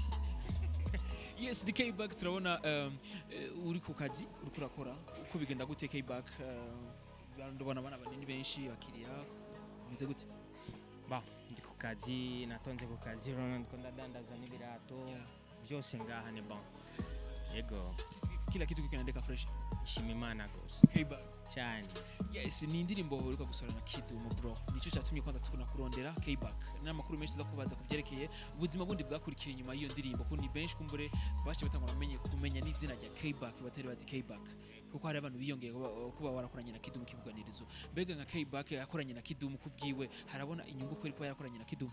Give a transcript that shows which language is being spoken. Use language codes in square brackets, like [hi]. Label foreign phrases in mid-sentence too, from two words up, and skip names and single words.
[rn] Yes, the K-Back turabona uri ku kazi uri kurakora uko bigenda gute K-Back ndabona abana banini benshi bakiriya bize gute ndi ku kazi natonze ku kazi ndiko ndadandaza n'ibirato byose ngaha ni bon yego [sw] kila kitu kinaendeka fresh [rn] shima Imana gose K-Back cyane. Yes, ni indirimbo uriko gusora na Kidum bro nico cyatumye kwanza tukuna kurondera K-Back n'amakuru menshi za kubaza kuvyerekeye ubuzima bundi bwakurikiye nyuma y'iyo ndirimbo ko ni benshi kumbure baje batangwa kumenya n'izina rya K-Back batari bazi K-Back kuko hari abantu biyongeye kuba warakoranye na Kidum kibuganirizo mbega nka K-Back yakoranye na Kidum kubwiwe harabona inyungu ko ariko yarakoranye na Kidum